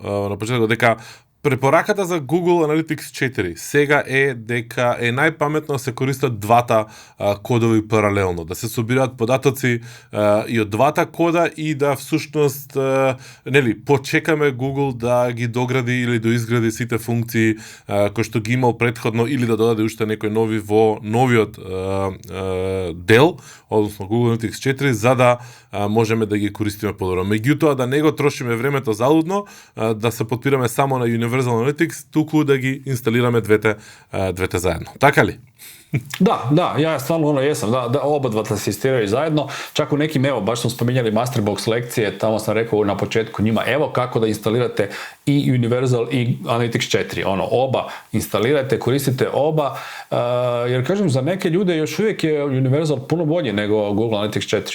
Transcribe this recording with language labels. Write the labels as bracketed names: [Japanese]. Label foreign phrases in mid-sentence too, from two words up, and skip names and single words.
[Macedonian] на почеток дека препораката за Google Analytics 4 сега е дека е најпаметно да се користат двата кодови паралелно, да се собираат податоци и од двата кода и да всушност почекаме Google да ги догради или доизгради сите функции кои што ги имал претходно или да додаде уште некои нови во новиот дел, односно Google Analytics 4, за да можеме да ги користиме подобро. Меѓутоа да не го трошиме времето залудно, да се подпираме само на Universal Analytics, туку да ги инсталираме двете заедно. Така ли? [Croatian] Da, ja stvarno jesam, da oba dva asistiraju zajedno, čak u nekim, evo, baš smo spominjali Masterbox lekcije, tamo sam rekao na početku njima, evo kako da instalirate i Universal i Analytics 4, oba instalirajte, koristite oba, jer kažem, za neke ljude još uvijek je Universal puno bolji nego Google Analytics 4.